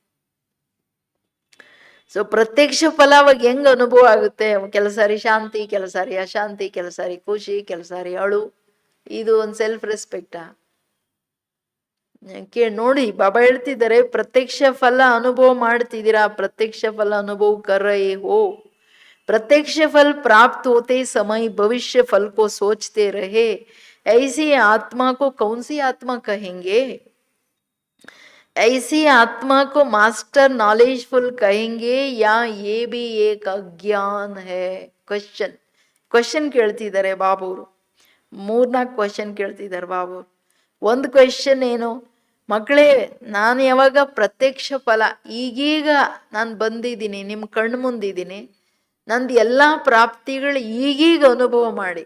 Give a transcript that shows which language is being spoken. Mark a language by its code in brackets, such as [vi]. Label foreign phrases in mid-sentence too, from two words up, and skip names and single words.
[kn] ಸೊ ಪ್ರತ್ಯಕ್ಷ ಫಲ ಅವಾಗ ಹೆಂಗ್ ಅನುಭವ ಆಗುತ್ತೆ? ಕೆಲಸಾರಿ ಶಾಂತಿ, ಕೆಲಸಾರಿ ಅಶಾಂತಿ, ಕೆಲಸಾರಿ ಖುಷಿ, ಕೆಲಸಾರಿ ಅಳು. ಇದು ಒಂದು [en] self respect? [kn] ನೋಡಿ ಬಾಬಾ ಹೇಳ್ತಿದ್ದಾರೆ, ಪ್ರತ್ಯಕ್ಷ ಫಲ ಅನುಭವ ಮಾಡ್ತಿದ್ದೀರಾ, [hi] प्रत्यक्ष फल अनुभव कर रहे हो. प्रत्यक्ष फल प्राप्त होते समय भविष्य फल को सोचते रहे, ऐसी आत्मा को कौन सी आत्मा कहेंगे? ऐसी आत्मा को [en] master knowledgeful [hi] कहेंगे या ये भी एक अज्ञान है? [kn] ಕ್ವಶನ್ ಕೇಳ್ತಿದ್ದಾರೆ ಬಾಬುರು. 3-4 ಕ್ವಶನ್ ಕೇಳ್ತಿದ್ದಾರೆ ಬಾಬು. ಒಂದು ಕ್ವಶನ್ ಏನು, ಮಕ್ಕಳೇ, ನಾನು ಯಾವಾಗ ಪ್ರತ್ಯಕ್ಷ ಫಲ, ಈಗೀಗ ನಾನು ಬಂದಿದ್ದೀನಿ, ನಿಮ್ಮ ಕಣ್ಣು ಮುಂದಿದ್ದೀನಿ, ನಂದು ಎಲ್ಲ ಪ್ರಾಪ್ತಿಗಳು ಈಗೀಗ ಅನುಭವ ಮಾಡಿ.